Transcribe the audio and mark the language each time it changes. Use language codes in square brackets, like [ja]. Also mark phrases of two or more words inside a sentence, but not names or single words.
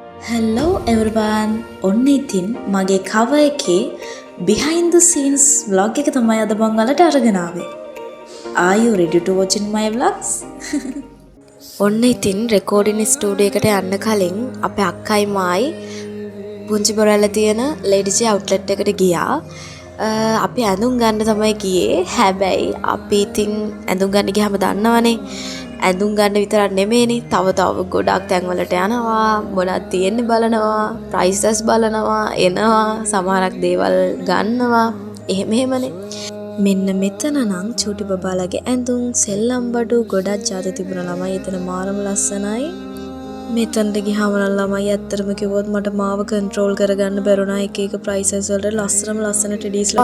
[en] Hello everyone. [si] ඔන්න ඉතින් මගේ cover එකේ [en] behind the scenes vlog [si] එක තමයි අද මම ඔයාලට අරගෙන ආවේ. [en] Are you ready to watch my vlogs? [si] ඔන්න ඉතින් [en] recording studio [si] එකට යන්න කලින් අපේ අක්කයි මායි පුංචි බොරැල්ල තියෙන Lady J outlet එකට ගියා. අපි ඇඳුම් ගන්න තමයි ගියේ. හැබැයි අපි ඉතින් ඇඳුම් ගන්න ගියාම දන්නවනේ ඇඳුම් ගන්න විතරක් නෙමෙයිනේ තව ගොඩක් තැන් වලට යනවා මොනවද තියෙන්නේ බලනවා ප්‍රයිසස් බලනවා එනවා සමහරක් දේවල් ගන්නවා එහෙමනේ මෙන්න මෙතන නම් චූටි බබාලගේ ඇඳුම් සෙල්ලම් බඩු ගොඩක් ಜಾති තිබුණා ළමයි එතන මාරම ලස්සනයි මෙතනට ගියාම නම් ළමයි ඇත්තටම කිව්වොත් මට මාව කන්ට්‍රෝල් කරගන්න බැරුණා එක ප්‍රයිසස් වලට ලස්සන ටෙඩීස්ලා